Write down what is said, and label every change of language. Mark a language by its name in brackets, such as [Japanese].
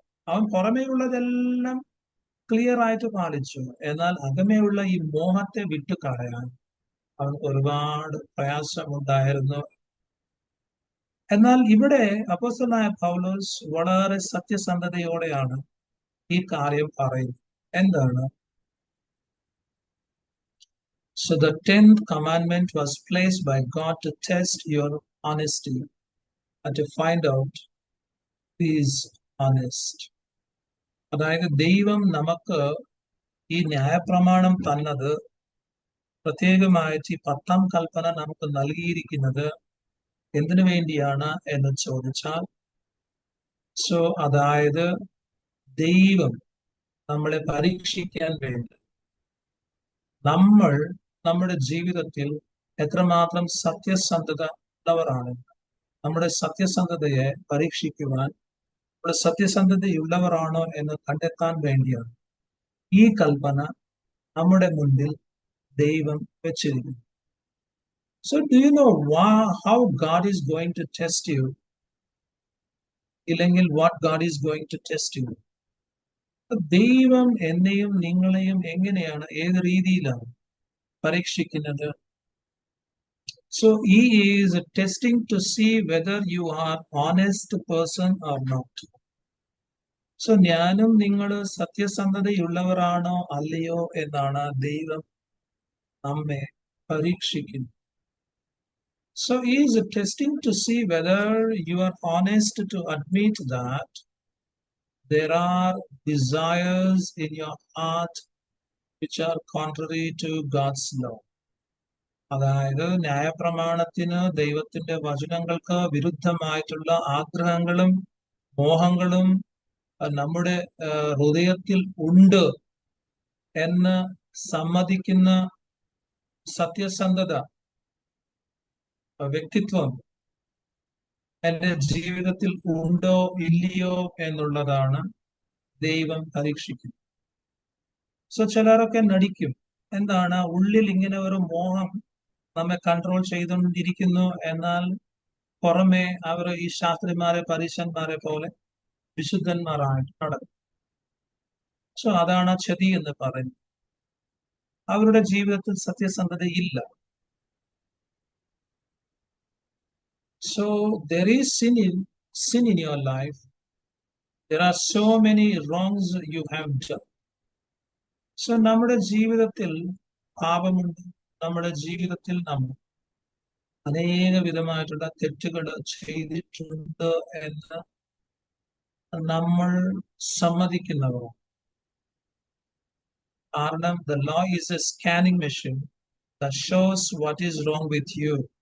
[Malayalam] അവൻ പുറമേയുള്ളതെല്ലാം ക്ലിയർ ആയിട്ട് പാലിച്ചു, എന്നാൽ അകമേയുള്ള ഈ മോഹത്തെ വിട്ടുകളയാൻ അവൻ ഒരുപാട് പ്രയാസമുണ്ടായിരുന്നു. എന്നാൽ ഇവിടെ അപ്പോസ്തലനായ പൗലോസ് വളരെ സത്യസന്ധതയോടെയാണ് ഈ കാര്യം പറയുന്നത്. എന്താണ്? [English] So the 10th commandment was placed by God to test your honesty and to find out who is honest. [Malayalam] അതായത് ദൈവം നമുക്ക് ഈ ന്യായപ്രമാണം തന്നത് പ്രത്യേകമായിട്ട് ഈ 10ാം കൽപ്പന നമുക്ക് നൽകിയിരിക്കുന്നത് എന്തിനു വേണ്ടിയാണ് എന്ന് ചോദിച്ചാൽ, അതായത് ദൈവം നമ്മളെ പരീക്ഷിക്കാൻ വേണ്ടി നമ്മൾ നമ്മുടെ ജീവിതത്തിൽ എത്രമാത്രം സത്യസന്ധത ഉള്ളവരാണ്, നമ്മുടെ സത്യസന്ധതയെ പരീക്ഷിക്കുവാൻ, നമ്മുടെ സത്യസന്ധതയുള്ളവരാണോ എന്ന് കണ്ടെത്താൻ വേണ്ടിയാണ് ഈ കൽപ്പന നമ്മുടെ മുൻപിൽ ദൈവം വെച്ചിരിക്കുന്നു. [English] So do you know how God is going to test you? [Malayalam] ഇല്ലെങ്കിൽ [English] what God is going to test you? [Malayalam] ദൈവം എന്നെയും നിങ്ങളെയും എങ്ങനെയാണ്, ഏത് രീതിയിലാണ് പരീക്ഷിക്കുന്നത്? [English] So he is testing to see whether you are honest person or not. [Malayalam] So ഞാനും നിങ്ങൾ സത്യസന്ധതയുള്ളവരാണോ അല്ലയോ എന്നാണ് ദൈവം നമ്മെ പരീക്ഷിക്കുന്നത്. [English] So he is testing to see whether you are honest to admit that there are desires in your heart which are contrary to God's law. [Malayalam] അതായത് ന്യായപ്രമാണത്തിന്, ദൈവത്തിന്റെ വചനങ്ങൾക്ക് വിരുദ്ധമായിട്ടുള്ള ആഗ്രഹങ്ങളും മോഹങ്ങളും നമ്മുടെ ഹൃദയത്തിൽ ഉണ്ട് എന്ന് സമ്മതിക്കുന്ന സത്യസന്ധത വ്യക്തിത്വം എന്റെ ജീവിതത്തിൽ ഉണ്ടോ ഇല്ലയോ എന്നുള്ളതാണ് ദൈവം പരീക്ഷിക്കുന്നത്. ചിലരൊക്കെ നടിക്കും, എന്താണ്, ഉള്ളിൽ ഇങ്ങനെ ഒരു മോഹം നമ്മെ കൺട്രോൾ ചെയ്തുകൊണ്ടിരിക്കുന്നു, എന്നാൽ പുറമെ അവർ ഈ ശാസ്ത്രിമാരെ, പരീശന്മാരെ പോലെ വിശുദ്ധന്മാരായിട്ട് നടക്കും. അതാണ് ചതി എന്ന് പറയുന്നത്. അവരുടെ ജീവിതത്തിൽ സത്യസന്ധതയില്ല. [English] So there is sin in your life. There are so many wrongs you have done. [Malayalam] നമ്മുടെ ജീവിതത്തിൽ പാപമുണ്ട്, നമ്മുടെ ജീവിതത്തിൽ നമ്മൾ അനേക വിധമായിട്ടുള്ള തെറ്റുകൾ ചെയ്തിട്ടുണ്ട് എന്ന് നമ്മൾ സമ്മതിക്കുന്നവർ. കാരണം [English] the law is a scanning machine that shows what is wrong with you.